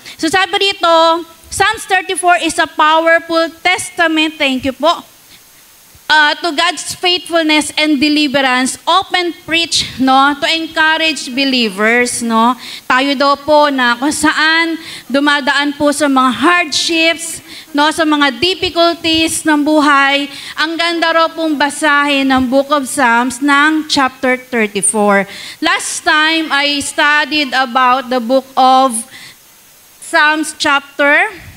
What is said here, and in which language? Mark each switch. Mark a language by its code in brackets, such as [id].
[en] So sabi rito, Psalms 34 is a powerful testament, thank you po, to God's faithfulness and deliverance, often preached, no, to encourage believers, no. [tl] Tayo daw po na kung saan dumadaan po sa mga hardships, no, sa mga difficulties ng buhay, ang ganda raw pong basahin ng Book of Psalms ng chapter 34. [en] Last time, I studied about the Book of Psalms chapter.